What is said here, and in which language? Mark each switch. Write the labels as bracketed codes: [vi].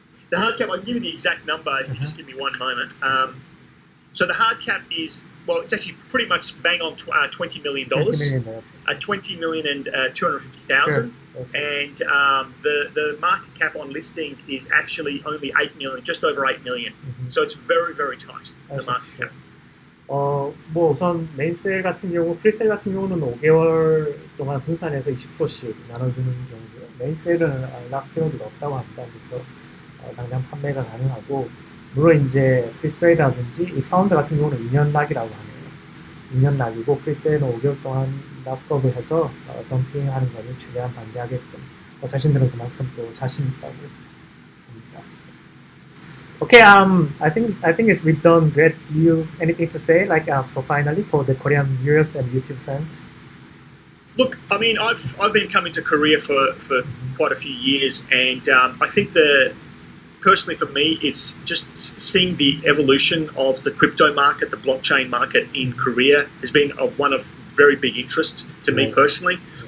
[en] The hard cap, I can give you the exact number if you just give me one moment. So the hard cap is, well, it's actually pretty much bang on $20 million. $20 million and 250,000. Sure. Okay. And the market cap on listing is actually only 8 million, just over 8 million. So it's very, very tight, the market cap. [ko] 뭐 우선 메인셀 같은 경우, 프리셀 같은 경우는 5개월 동안 분산해서 20%씩 나눠주는 경우고요. 메인셀은 락 피리어드가 없다고 합니다. 그래서 당장 판매가 가능하고, 물론 이제 프리세일이라든지 이 파운드 같은 경우는 2년 락이라고 하네요. 2년 락이고 프리세일은 5개월 동안 락업을 해서 덤핑하는 것을 최대한 방지하게끔 자신들은 그만큼 또 자신 있다고 합니다. [en] Okay, I think it's we've done great. Do you anything to say, like for finally for the Korean viewers and YouTube fans? Look, I mean, I've been coming to Korea for quite a few years, and I think personally for me, it's just seeing the evolution of the crypto market, the blockchain market in Korea has been one of very big interest to me personally.